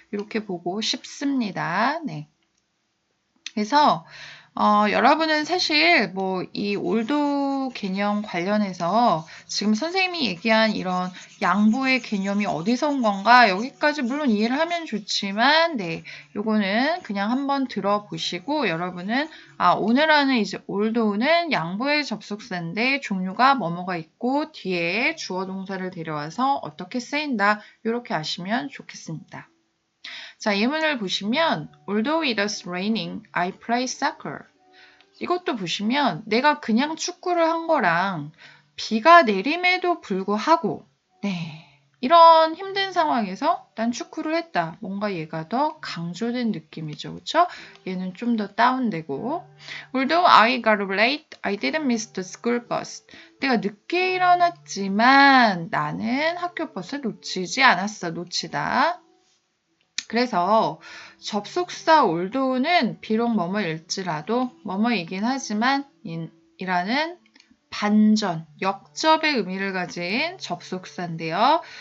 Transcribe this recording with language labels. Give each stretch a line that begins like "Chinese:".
Korean: 이렇게 보고 싶습니다. 네. 그래서 여러분은 사실 뭐 이 올도 개념 관련해서 지금 선생님이 얘기한 이런 양보의 개념이 어디서 온 건가 여기까지 물론 이해를 하면 좋지만 네, 요거는 그냥 한번 들어보시고 여러분은 오늘 하는 이제 올도는 양보의 접속사인데 종류가 뭐뭐가 있고 뒤에 주어 동사를 데려와서 어떻게 쓰인다 이렇게 아시면 좋겠습니다. 자, 예문을 보시면
English: Although it is raining, I play soccer.
Korean: 이것도 보시면 내가 그냥 축구를 한 거랑 비가 내림에도 불구하고 네. 이런 힘든 상황에서 난 축구를 했다. 뭔가 얘가 더 강조된 느낌이죠. 그쵸? 얘는 좀 더 다운되고
English: Although I got up late, I didn't miss the school bus.
Korean: 내가 늦게 일어났지만 나는 학교 버스 놓치지 않았어. 놓치다. 그래서 접속사 올도는 비록 뭐뭐일지라도 뭐뭐이긴 하지만 이라는 반전, 역접의 의미를 가진 접속사인데요.